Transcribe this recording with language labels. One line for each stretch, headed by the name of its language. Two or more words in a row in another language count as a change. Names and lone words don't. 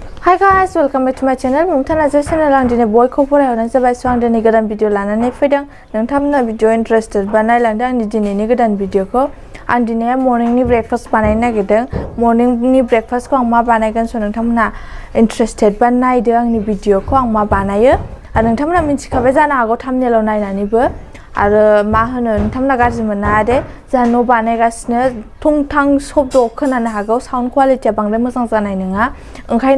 English: Hi guys, welcome back to my channel.
Bodo: Mumtana channel ang dini boy ko farayawan जाबाय so ang dini godan video लानानै फैदों नोंथांमोना
English: video interested
Bodo: बा नायलांदो आंनि दिनैनि गोदान भिडिअखौ आं दिनै morning नि breakfast बानायनो नागिरदों morning नि breakfast खौ आं मा बानायगोन so नोंथांमोना interested बा नायदो आंनि भिडिअखौ आं मा बानायो आरो नोंथांमोना मिथिखाबाय जानो हागौ thumbnail आव नायनानैबो आरो मा होनो नोंथांमोना गाज्रि मोना दे जा न' बानायगासिनो थंथां शब्द खोनानो हागौ साउन्ड क्वालिटिया बांद्राय मोजां जानाय नङा ओंखायनो